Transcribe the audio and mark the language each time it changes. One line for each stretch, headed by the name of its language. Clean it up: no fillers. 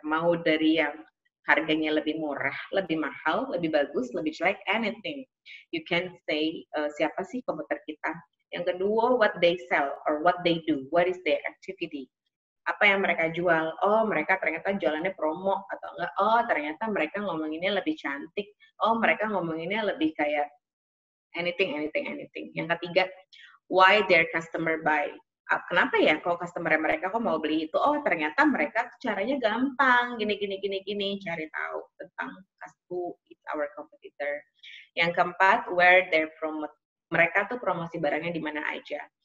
Indonesian: Mau dari yang harganya lebih murah, lebih mahal, lebih bagus, lebih jelek, anything.
English: You can say
Indonesian: siapa sih kompetitor kita. Yang kedua,
English: what they sell or what they do. What is their activity?
Indonesian: Apa yang mereka jual? Oh, mereka ternyata jualannya promo atau enggak? Oh, ternyata mereka ngomonginnya lebih cantik. Oh, mereka ngomonginnya lebih kayak anything. Yang ketiga,
English: why their customer buy?
Indonesian: Kenapa ya kok customer mereka kok mau beli itu? Oh, ternyata mereka caranya gampang, gini. Cari tahu tentang
English: who is our competitor.
Indonesian: Yang keempat,
English: where their promote.
Indonesian: Mereka tuh promosi barangnya di mana aja.